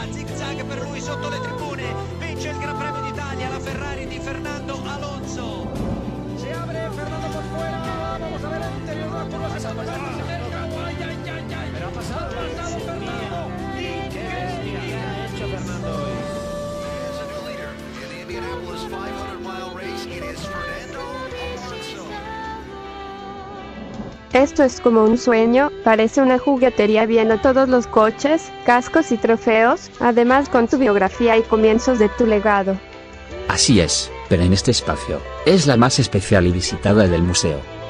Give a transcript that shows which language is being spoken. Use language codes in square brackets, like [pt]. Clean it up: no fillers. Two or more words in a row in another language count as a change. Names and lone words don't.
[it] zig-zag per lui sotto le tribune, vince il Gran Premio d'Italia, la Ferrari di Fernando Alonso. [es] Se abre Fernando por fuera, vamos a ver el interior de la curva, se salva pero ha pasado Fernando, y qué bestia ha hecho Fernando hoy. [en] Is a new leader in the Indianapolis 500-mile race, it is Fernando Alonso. [es] Esto es como un sueño, parece una juguetería viendo todos los coches, cascos y trofeos, además con tu biografía y comienzos de tu legado. Así es, pero en este espacio, es la más especial y visitada del museo.